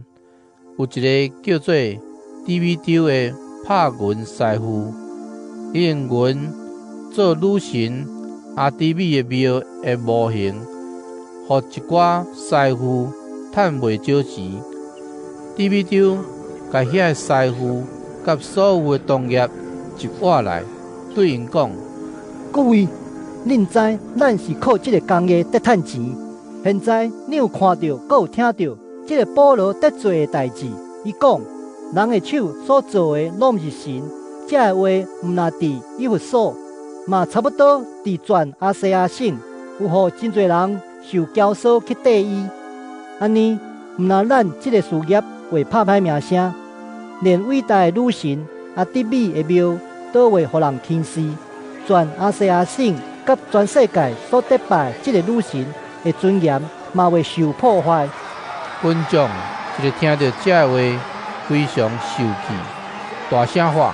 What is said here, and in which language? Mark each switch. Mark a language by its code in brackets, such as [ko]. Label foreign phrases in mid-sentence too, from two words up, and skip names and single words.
[nan] 有一个叫做迪米丢的拍银师傅，伊用银做女神阿底米的庙的模型，互一寡师傅趁袂少钱。迪米丢甲遐个师傅甲所有的同业一挖来，对因讲： 各位，恁知咱是靠这个工业得趁钱。现在你有看到，阁有听到这个保罗得做的代志？伊讲，人的手所做的拢毋是神。这个话毋若伫以弗所，嘛差不多伫全亚细亚省，有互真侪人受教唆去缀伊。安尼， 毋但咱即个事业会拍歹名声，连伟大的女神阿底米的庙都会互人轻视，全阿西亚省甲全世界所得拜即个女神的尊严嘛会受破坏。群众一直听到这话，非常受气，大声喊：